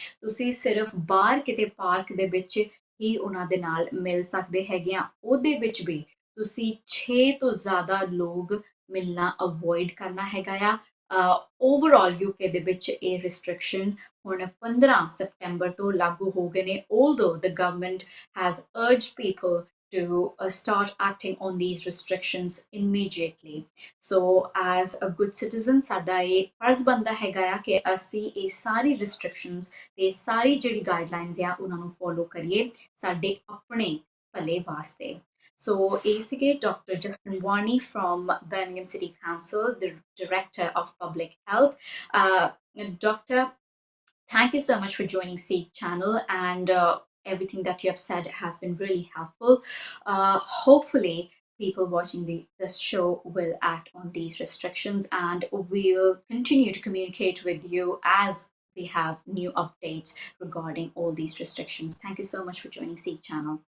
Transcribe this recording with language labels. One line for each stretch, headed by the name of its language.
Punjabi: ਤੁਸੀਂ ਸਿਰਫ ਬਾਹਰ ਕਿਤੇ ਪਾਰਕ ਦੇ ਵਿੱਚ ਹੀ ਉਹਨਾਂ ਦੇ ਨਾਲ ਮਿਲ ਸਕਦੇ ਹੈਗੇ ਆ। ਉਹਦੇ ਵਿੱਚ ਵੀ ਤੁਸੀਂ 6 ਤੋਂ ਜ਼ਿਆਦਾ ਲੋਕ ਮਿਲਣਾ ਅਵੋਇਡ ਕਰਨਾ ਹੈਗਾ ਆ। ਓਵਰਆਲ ਯੂਕੇ ਦੇ ਵਿੱਚ ਇਹ ਰਿਸਟ੍ਰਿਕਸ਼ਨ ਹੁਣ 15 ਸਤੰਬਰ ਤੋਂ ਲਾਗੂ ਹੋ ਗਏ ਨੇ।
English: Although the government has urged people to start acting on these restrictions immediately. So as a good citizen
Punjabi: ਸਾਡਾ ਇਹ ਫਰਜ਼ ਬਣਦਾ ਹੈਗਾ ਆ ਕਿ ਅਸੀਂ ਇਹ ਸਾਰੀ restrictions ਤੇ ਸਾਰੀ ਜਿਹੜੀ ਗਾਈਡਲਾਈਨਸ ਆ ਉਹਨਾਂ ਨੂੰ ਫੋਲੋ ਕਰੀਏ ਸਾਡੇ ਆਪਣੇ ਭਲੇ ਵਾਸਤੇ। So ਇਹ ਸੀਗੇ Dr.
English: Justin Warney from Birmingham City Council, the Director of Public Health. Doctor, thank you so much for joining Sikh channel, and everything that you have said has been really helpful. Hopefully people watching this show will act on these restrictions, and we'll continue to communicate with you as we have new updates regarding all these restrictions. Thank you so much for joining Sikh channel.